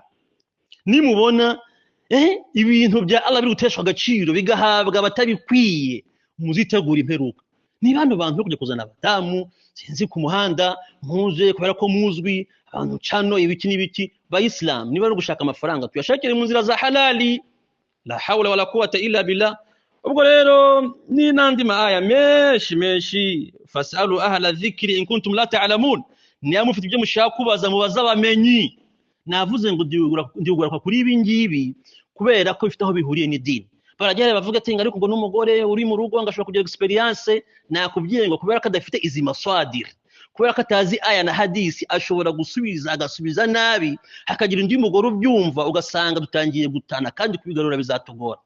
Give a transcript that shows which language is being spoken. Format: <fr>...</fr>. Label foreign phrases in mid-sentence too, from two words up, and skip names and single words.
<rw>Nimubona ibintu bya Allah biri guteshwa agaciro bigahabwa batabikwiye, muzitegura imperuka. Ni bano bantu kujya kuzana abadamu sinzi ku muhanda muze kubera ko muzwi abantu cano ibiki n'ibiki. Bayisilamu niba ari gushaka amafaranga tuyashakire mu nzira za halali,</rw> <ar>لا حول ولا قوة إلا بالله.</ar> <rw>Ubwo rero ni nandi maaya menshi</rw> <ar>فاسألوا أهل الذكر إن كنتم لا تعلمون.</ar> <rw>Niya mufite ibyo mushaka kubaza mubaza bamenyi. Navuze ngo ndigura kuri ibi ngibi kubera ko bifite aho bihuriye n'idini. Barajya bavuga ati ariko ngo n'umugore uri mu rugo ngashobora kugira experience. Nakubwiye ngo kubera ko adafite izi maswadir, kubera ko atazi aya na hadisi, ashobora agasubiza nabi, hakagira undi mugore ubyumva ugasanga dutangiye gutana kandi kubigarura bizatugora.</rw>